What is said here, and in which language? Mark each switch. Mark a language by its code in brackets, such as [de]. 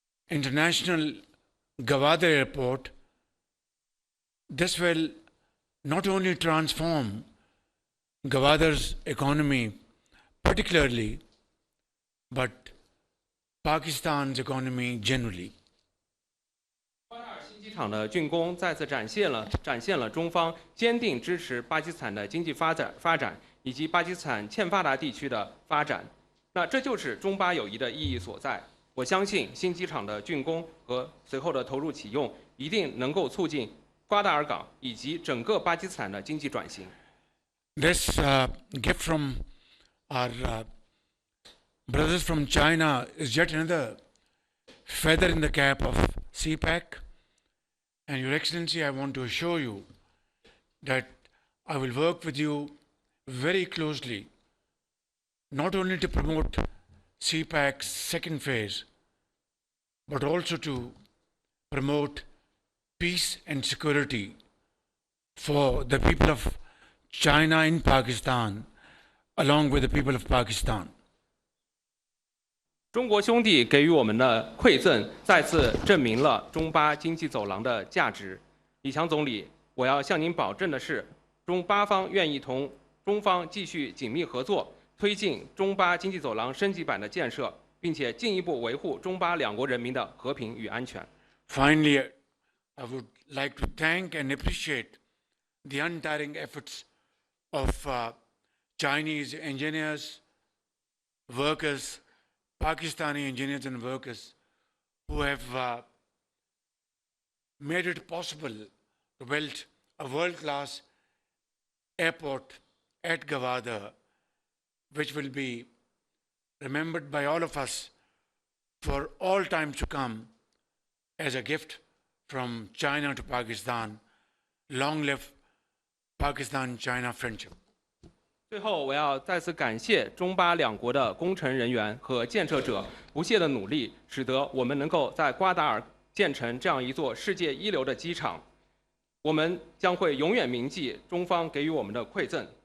[en] international Gwadar airport, this will not only transform Gwadar's economy particularly, but Pakistan's economy generally. [zh] 瓜达尔新机场的竣工再次展现了中方坚定支持巴基斯坦的经济发展以及巴基斯坦欠发达地区的发展。那这就是中巴友谊的意义所在。我相信新机场的竣工和随后的投入启用，一定能够促进瓜达尔港以及整个巴基斯坦的经济转型。 [en] This gift from our brothers from China is yet another feather in the cap of CPEC. And Your Excellency, I want to assure you that I will work with you very closely, not only to promote CPEC's second phase, but also to promote peace and security for the people of China in Pakistan, along with the people of Pakistan. [zh] 中国兄弟给予我们的馈赠，再次证明了中巴经济走廊的价值。李强总理，我要向您保证的是，中巴方愿意同中方继续紧密合作，推进中巴经济走廊升级版的建设，并且进一步维护中巴两国人民的和平与安全。 [en] Finally, I would like to thank and appreciate the untiring efforts of Chinese engineers, workers, Pakistani engineers and workers who have made it possible to build a world-class airport at Gwadar, which will be remembered by all of us for all times to come as a gift from China to Pakistan. Long live Pakistan-China friendship. [zh] 最后，我要再次感谢中巴两国的工程人员和建设者不懈的努力，使得我们能够在瓜达尔建成这样一座世界一流的机场。我们将会永远铭记中方给予我们的馈赠。